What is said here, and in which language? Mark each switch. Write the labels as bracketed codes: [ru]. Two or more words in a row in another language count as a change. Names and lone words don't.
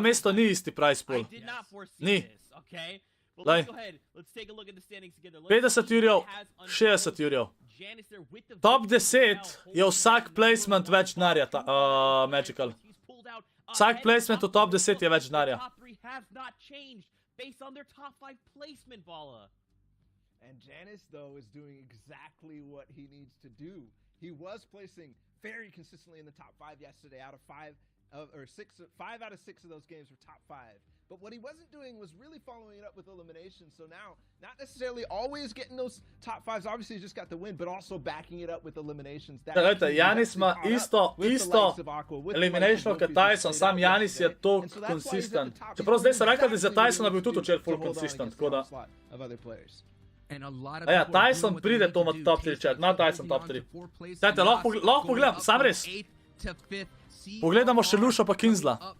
[sl] mesto ni isti [en] price pool. [sl] Ni. Lej. 50 jurjev, 60 jurjev. Top 10 je vsak placement več denarja, Magical. Vsak placement v top 10 je več denarja. [en] And Janice, though, is doing exactly what he needs to do. He was placing very consistently in the top 5 yesterday out of 5 out of 6 of those games were top 5. But what he wasn't doing was really following it up with eliminations. So now, not necessarily always getting those top 5s. Obviously, he just got the win, but also backing it up with eliminations. [sl] Janis ima isto elimination kot Tyson, sam Janis je to consistent. Čeprav zdaj se rekli, da je za Tysona bil tudi včeraj full consistent, tako da... Ja, Tyson pride to med top 3 chat, ima Tyson top 3. Dajte, lahko pogledam, sam res. Pogledamo še Luša pa Kinzla.